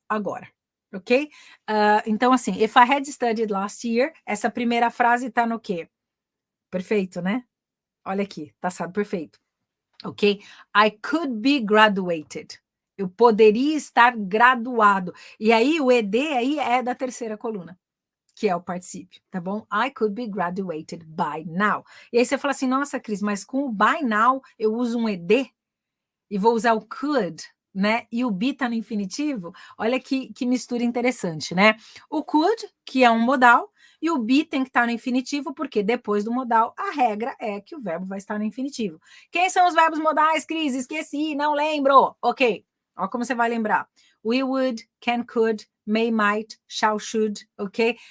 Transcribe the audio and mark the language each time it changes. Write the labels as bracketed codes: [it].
[pt] agora, ok? Então, assim, [en] if I had studied last year, [pt] essa primeira frase tá no quê? Perfeito, né? Olha aqui, passado perfeito. Ok? [en] I could be graduated. [pt] Eu poderia estar graduado. E aí, o ED aí é da terceira coluna, que é o particípio, tá bom? [en] I could be graduated by now. [pt] E aí você fala assim, nossa, Cris, mas com o by now eu uso um ED e vou usar o could, né? E o be tá no infinitivo. Olha que mistura interessante, né? O could, que é um modal, e o be tem que estar no infinitivo, porque depois do modal, a regra é que o verbo vai estar no infinitivo. Quem são os verbos modais, Cris? Esqueci, não lembro. Ok, olha como você vai lembrar. [en] We would, can, could, may, might, shall, should, ok?